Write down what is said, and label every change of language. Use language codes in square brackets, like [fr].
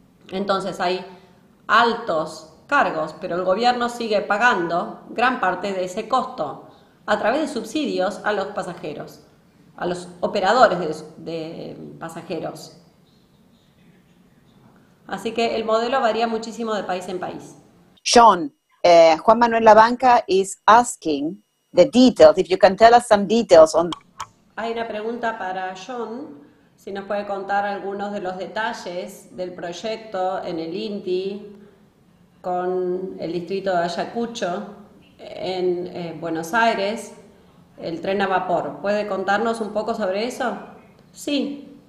[es] Entonces hay altos cargos, pero el gobierno sigue pagando gran parte de ese costo a través de subsidios a los pasajeros, a los operadores de pasajeros. Así que el modelo varía muchísimo de país en país. [en] Sean, Juan Manuel Labanca is asking the details, if you can tell us some details on. [es] Hay una pregunta para John, si nos puede contar algunos de los detalles del proyecto en el INTI con el distrito de Ayacucho en Buenos Aires, el tren a vapor. ¿Puede contarnos un poco sobre eso? Sí.